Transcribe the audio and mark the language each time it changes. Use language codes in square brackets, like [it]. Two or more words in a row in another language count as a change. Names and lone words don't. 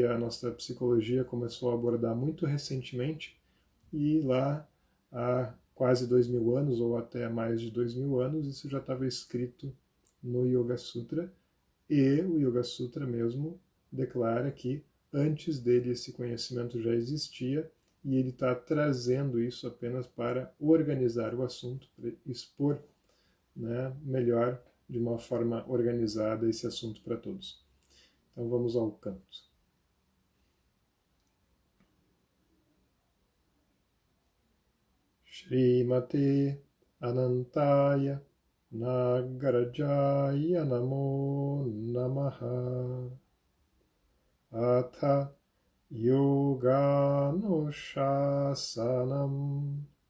[pt] a nossa psicologia começou a abordar muito recentemente, e lá há quase 2000 anos, ou até mais de 2000 anos, isso já estava escrito no Yoga Sutra, e o Yoga Sutra mesmo declara que antes dele esse conhecimento já existia, e ele está trazendo isso apenas para organizar o assunto, para expor, né, melhor, de uma forma organizada, esse assunto para todos. Então vamos ao canto. [sa] श्रीमते अनन्ताय नागराजाय नमो नमः अथ योगा नुशासनम्